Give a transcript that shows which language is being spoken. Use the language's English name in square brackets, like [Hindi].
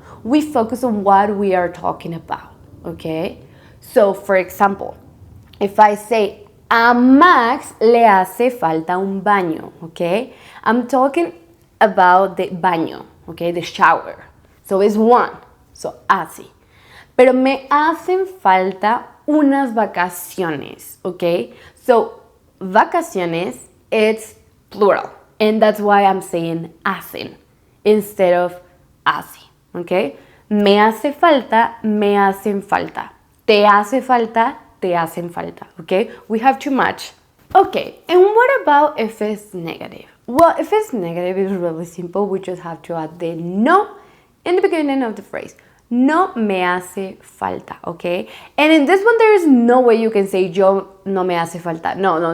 [English] We focus on what we are talking about, okay? So, for example, if I say, [Spanish] a Max le hace falta un baño, [English] okay? I'm talking about the baño, okay? The shower. So, it's one. So, hace. [Spanish] Pero me hacen falta unas vacaciones, okay? [English] So, vacaciones, it's plural. And that's why I'm saying hacen instead of hace, okay? [Spanish] Me hace falta, me hacen falta. Te hace falta, te hacen falta, okay? [English] We have too much. Okay, and what about if it's negative? Well, if it's negative, it's really simple. We just have to add the no in the beginning of the phrase. [Spanish] No me hace falta, [English] okay? And in this one, there is no way you can say [Spanish] yo no me hace falta. [English] No.